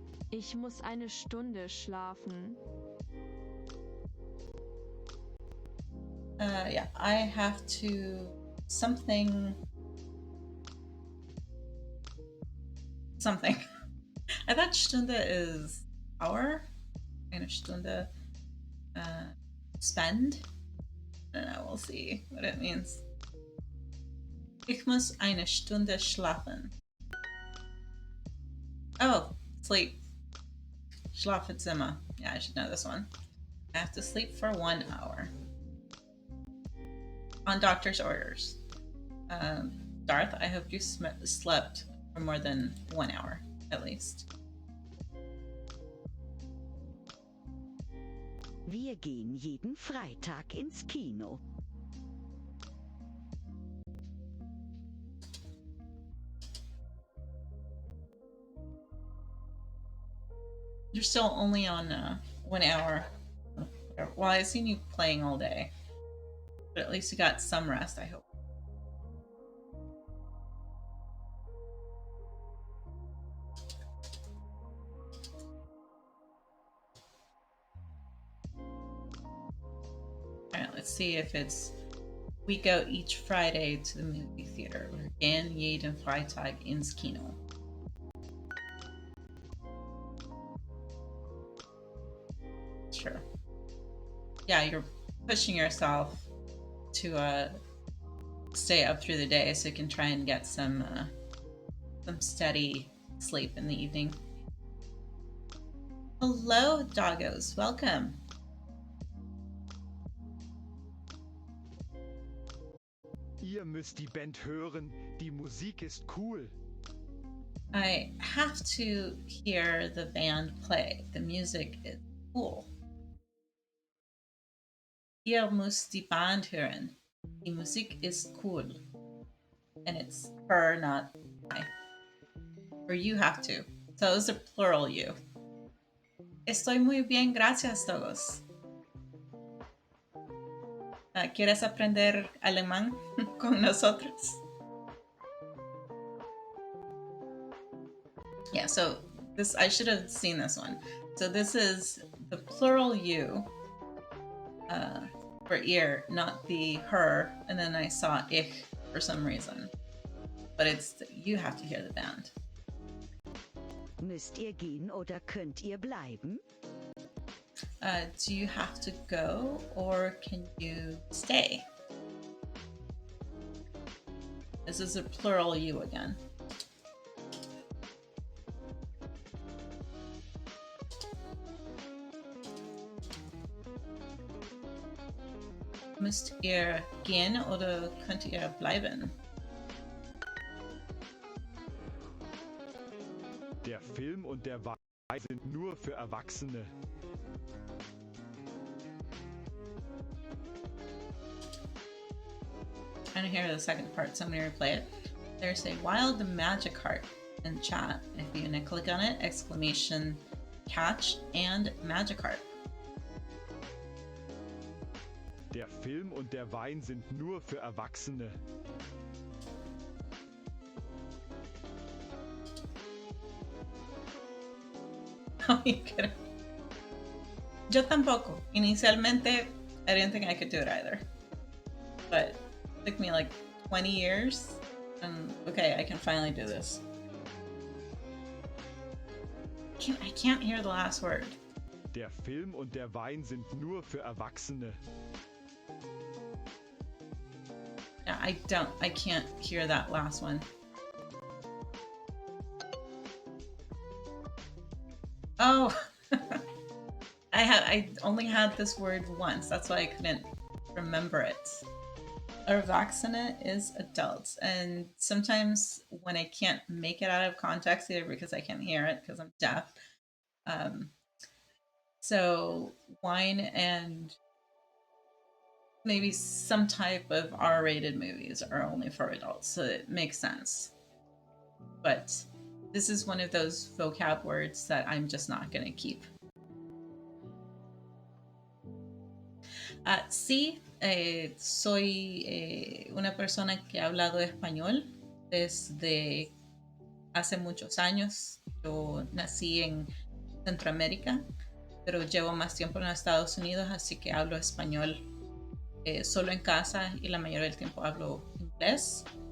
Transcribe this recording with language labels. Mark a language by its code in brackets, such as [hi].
[de] Ich muss eine Stunde schlafen. [en] Yeah, I have to something. I thought Stunde is hour. [de] Eine Stunde [en] spend. I don't know, we'll see what it means. [de] Ich muss eine Stunde schlafen. [en] Oh, sleep. Schlafzimmer. Yeah, I should know this one. I have to sleep for 1 hour. On doctor's orders. Darth, I hope you slept for more than 1 hour, at least. [de] Wir gehen jeden Freitag ins Kino. [en] You're still only on 1 hour. Well, I've seen you playing all day. But at least you got some rest, I hope. Alright, let's see if it's... We go each Friday to the movie theater. [de] Wir gehen jeden Freitag ins Kino. [en] yeah, you're pushing yourself to stay up through the day so you can try and get some steady sleep in the evening. Hello, doggos. Welcome. [de] Ihr müsst die Band hören, die Musik ist cool. [en] I have to hear the band play. The music is cool. [de] Ihr müsst die Band hören. Die Musik ist cool. [en] And it's her, not I. Or you have to. So it's a plural you. [es] Estoy muy bien, gracias todos. ¿Quieres aprender alemán con nosotros? [en] Yeah, so this, I should have seen this one. So this is the plural you for ear, not the her, and then I saw ich for some reason. But it's, you have to hear the band. [de] Müsst ihr gehen oder könnt ihr bleiben? [en] Do you have to go or can you stay? This is a plural you again. [de] Müsst ihr gehen oder könnt ihr bleiben? Der Film und der Wein sind nur für Erwachsene. [en] Trying to hear the second part, so I'm going to replay it. There's a wild magic heart in chat. If you're going to click on it, exclamation catch and magic heart. [de] Der Film und der Wein sind nur für Erwachsene. [en] Oh, you could've- [es] Yo tampoco. Inicialmente, [en] I didn't think I could do it either. But it took me like 20 years, and okay, I can finally do this. I can't hear the last word. Der Film und der Wein sind nur für Erwachsene. Yeah, I can't hear that last one. Oh, I only had this word once. That's why I couldn't remember it. Erwachsene is adults, and sometimes when I can't make it out of context, either because I can't hear it because I'm deaf, so wine and maybe some type of R-rated movies are only for adults, so it makes sense. But this is one of those vocab words that I'm just not going to keep. [es] Sí, soy una persona que ha hablado español desde hace muchos años. Yo nací en Centroamérica, pero llevo más tiempo en los Estados Unidos, así que hablo español solo en casa y la mayoría del tiempo hablo inglés.